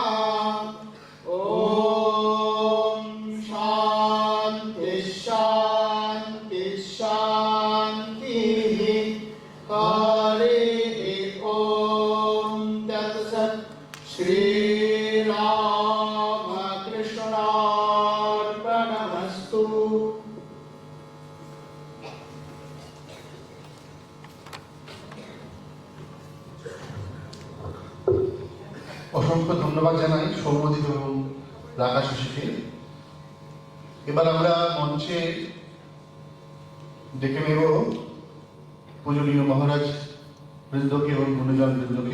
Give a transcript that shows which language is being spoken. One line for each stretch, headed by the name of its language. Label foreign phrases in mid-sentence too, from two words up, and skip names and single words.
Sanskrit: ॐ शान्ति शान्ति शान्तिः हरेः ॐ तत्सत् श्रीरामकृष्णार्पणमस्तु।
Bangla: অসংখ্য ধন্যবাদ জানাই সৌম্যদীপ এবং রাকাশিকে। এবার আমরা মঞ্চে ডেকে নেব পূজনীয় মহারাজ বৃন্দকে এবং গুণীজন বৃন্দকে।